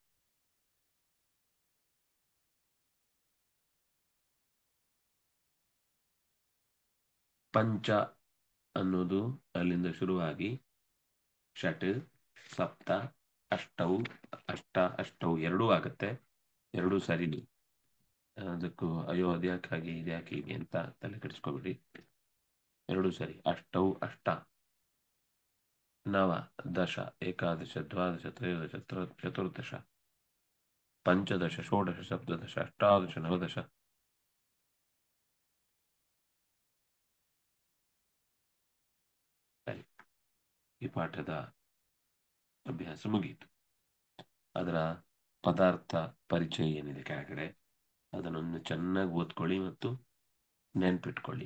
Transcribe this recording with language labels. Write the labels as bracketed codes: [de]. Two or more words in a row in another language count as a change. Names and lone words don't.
[kn] ಪಂಚ ಅನ್ನೋದು ಅಲ್ಲಿಂದ ಶುರುವಾಗಿ [sa] ಷಟ್ ಸಪ್ತ ಅಷ್ಟೌ [kn] ಎರಡೂ ಆಗತ್ತೆ. ಎರಡೂ ಸರಿನಿ. ಅದಕ್ಕೂ ಅಯ್ಯೋ ಅದ್ಯಾಕಾಗಿ ಇದ್ಯಾಕೆ ಹೀಗೆ ಅಂತ ತಲೆ ಕೆಡಿಸ್ಕೊಬೇಡಿ. ಎರಡೂ ಸರಿ. [sa] ಅಷ್ಟೌ ಅಷ್ಟ नव दश एकादश द्वादश त्रयोदश चतुर्दश पंचदश षोडश सप्तदश अष्टादश नवदश [kn] ಸರಿ, ಈ ಪಾಠದ ಅಭ್ಯಾಸ ಮುಗಿಯಿತು. ಅದರ ಪದಾರ್ಥ ಪರಿಚಯ ಏನಿದೆ ಕೆಳಗಡೆ ಅದನ್ನೊಂದು ಚೆನ್ನಾಗಿ ಓದ್ಕೊಳ್ಳಿ ಮತ್ತು ನೆನ್ಪಿಟ್ಕೊಳ್ಳಿ.